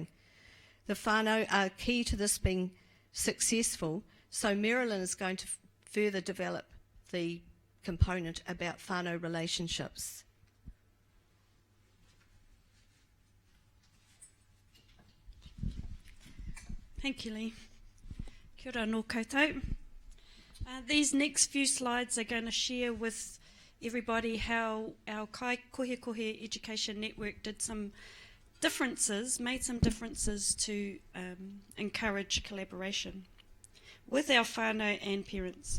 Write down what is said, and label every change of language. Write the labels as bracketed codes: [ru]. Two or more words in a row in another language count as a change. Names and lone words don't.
[en] The whānau are key to this being successful, so Meralyn is going to further develop the component about whānau relationships. Thank you, Lee. [mi] Kia ora nō koutou. [en] These next few slides are going to share with everybody how our Kaikohekohe Education Network made some differences to encourage collaboration with our whānau and parents.